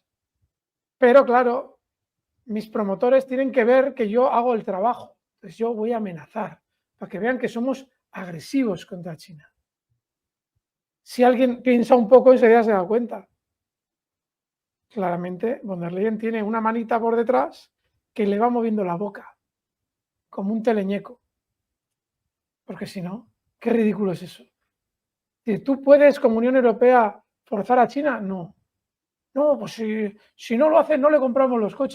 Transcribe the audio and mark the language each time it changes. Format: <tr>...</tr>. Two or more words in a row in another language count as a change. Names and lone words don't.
<es>Pero claro, mis promotores tienen que ver que yo hago el trabajo. Entonces yo voy a amenazar para que vean que somos agresivos contra China. Si alguien piensa un poco, enseguida se da cuenta. Claramente, von der Leyen tiene una manita por detrás que le va moviendo la boca, como un teleñeco. Porque si no, qué ridículo es eso. ¿Tú puedes, como Unión Europea, forzar a China? No. No, pues si no lo hacen, no le compramos los coches.</es>